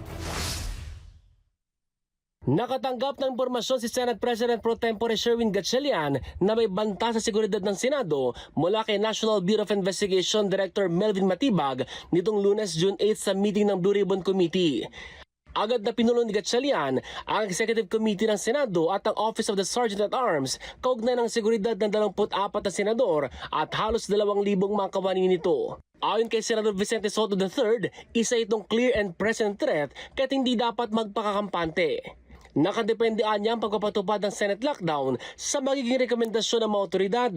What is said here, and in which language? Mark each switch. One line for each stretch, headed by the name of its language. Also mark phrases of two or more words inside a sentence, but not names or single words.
Filipino: Nakatanggap ng impormasyon si Senate President Pro Tempore Sherwin Gatchalian na may banta sa seguridad ng Senado mula kay National Bureau of Investigation Director Melvin Matibag nitong Lunes, June 8 sa meeting ng Blue Ribbon Committee. Agad na pinulong ni Gatchalian ang Executive Committee ng Senado at ang Office of the Sergeant at Arms kaugnay ng seguridad ng 24 na senador at halos 2,000 mga kawani nito. Ayon kay Senator Vicente Soto III, isa itong
English: clear and present threat
Filipino: kahit hindi dapat magpakakampante. Nakadependean niya ang pagpapatupad ng
English: Senate lockdown
Filipino: sa magiging rekomendasyon ng mga otoridad.